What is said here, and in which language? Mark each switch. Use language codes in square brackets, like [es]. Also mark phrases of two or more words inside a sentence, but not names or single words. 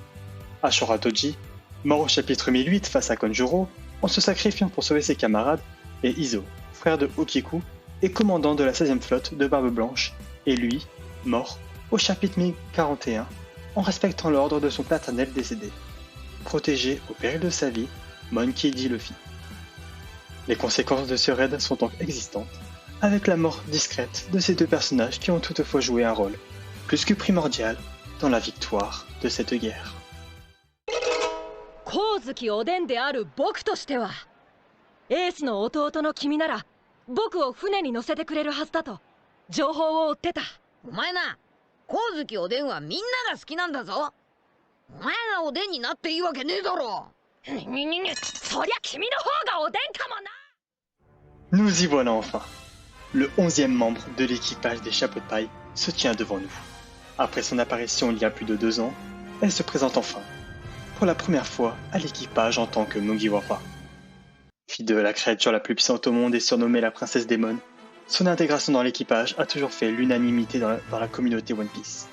[fr] Ashura Toji, mort au chapitre 1008 face à Konjuro, en se sacrifiant pour sauver ses camarades, et Izo, frère de Okiku et commandant de la 16e flotte de Barbe Blanche, et lui, mort au chapitre 1041, en respectant l'ordre de son paternel décédé, protégé au péril de sa vie, Monkey D. Luffy. Les conséquences de ce raid sont donc existantes, avec la mort discrète de ces 2 personnages qui ont toutefois joué un rôle, plus que primordial, dans la victoire de cette guerre. [ja] 光月おでんである僕としては、エースの弟の君なら僕を船に乗せてくれるはずだと情報を追ってた。お前な、光月おでんはみんなが好きなんだぞ。お前がおでんになっていいわけねえだろ。そりゃ君の方がおでんかもな。 [fr] Nous y voilà enfin. Le 11e membre de l'équipage des Chapeaux de Paille se tient devant nous. Après son apparition il y a plus de 2 ans, elle se présente enfin, pour la première fois à l'équipage en tant que Mugiwara. Fille de la créature la plus puissante au monde et surnommée la princesse Démon, son intégration dans l'équipage a toujours fait l'unanimité dans la communauté One Piece.